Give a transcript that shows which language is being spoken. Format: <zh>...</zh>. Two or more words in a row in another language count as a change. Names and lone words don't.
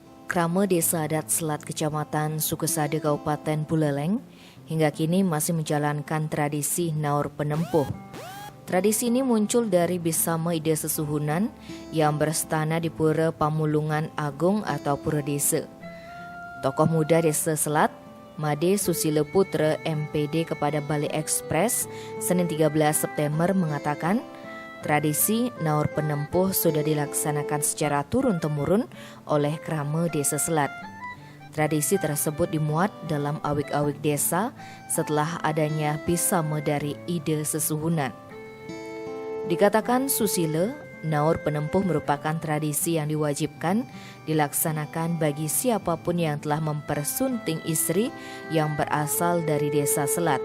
<id>Krama Desa Adat Selat Kecamatan Sukesada Kabupaten Buleleng hingga kini masih menjalankan tradisi Naur Penempuh. Tradisi ini muncul dari Bisama Ida Sesuhunan yang berstana di Pura Pamulungan Agung atau Pura Desa. Tokoh muda Desa Selat, Made Susilo Putra MPD kepada Bali Express Senin 13 September mengatakan, tradisi Naur Penempuh sudah dilaksanakan secara turun-temurun oleh Krama Desa Selat. Tradisi tersebut dimuat dalam awik-awik desa setelah adanya Bisama dari Ida Sesuhunan. Dikatakan Susilo, Naur Penempuh merupakan tradisi yang diwajibkan dilaksanakan bagi siapapun yang telah mempersunting istri yang berasal dari Desa Selat.</id>